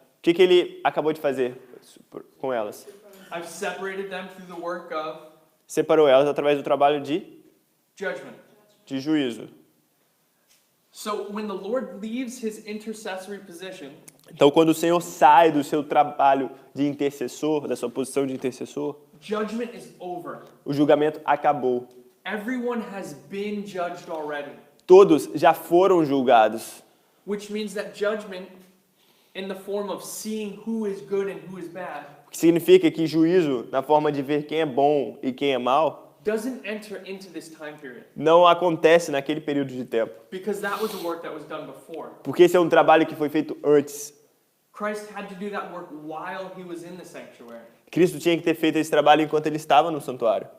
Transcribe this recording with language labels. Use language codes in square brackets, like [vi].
[pt] O que ele acabou de fazer com elas? [en] I've separated them through the work of [pt] Separou elas através do trabalho de [en] judgment. [pt] juízo. [en] So when the Lord leaves his intercessory position, [pt] Então, quando o Senhor sai do seu trabalho de intercessor, da sua posição de intercessor, [en] judgment is over. [pt] o julgamento acabou. [en] Everyone has been judged already, [pt] Todos já foram julgados. [en] which means that judgment in the form of seeing who is good and who is bad [pt] O que significa que juízo, na forma de ver quem é bom e quem é mal, [en] doesn't enter into this time period, [pt] não acontece naquele período de tempo. [en] because that was a work that was done before. [pt] Porque esse é um trabalho que foi feito antes. [en] Christ had to do that work while he was in the sanctuary, [pt] Cristo tinha que ter feito esse trabalho enquanto ele estava no santuário.